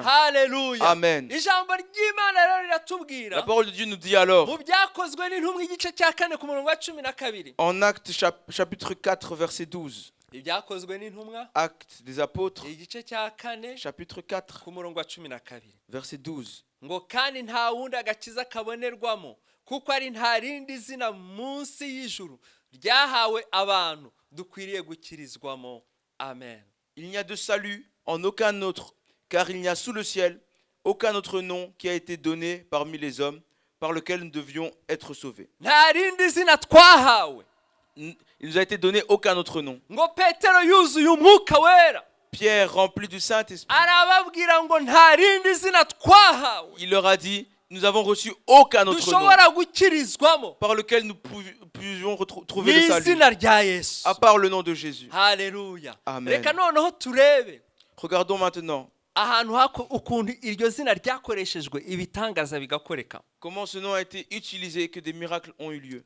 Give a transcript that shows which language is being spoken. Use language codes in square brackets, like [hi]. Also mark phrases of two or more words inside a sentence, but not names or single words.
[fr] Amen. La parole de Dieu nous dit alors, en Actes chapitre 4 verset 12, Actes des apôtres chapitre 4 verset 12, [rw] ngo kandi nta wundi agakiza kabonerwamo kuko ari nta rindi zina munsi y'ijuru ryahawe abantu dukwiriye gukirizwamo. [fr] Amen. Il n'y a de salut en aucun autre, car il n'y a sous le ciel aucun autre nom qui a été donné parmi les hommes par lequel nous devions être sauvés. [rw] Nta rindi zina twahawe. [fr] Il nous a été donné aucun autre nom. [rw] Ngo Petero yuzuye umwuka wera. [fr] Pierre, rempli du Saint-Esprit, il leur a dit, nous avons reçu aucun autre nom par lequel nous pouvions trouver le salut, à part le nom de Jésus. Alléluia. Amen. Regardons maintenant comment ce nom a été utilisé et que des miracles ont eu lieu.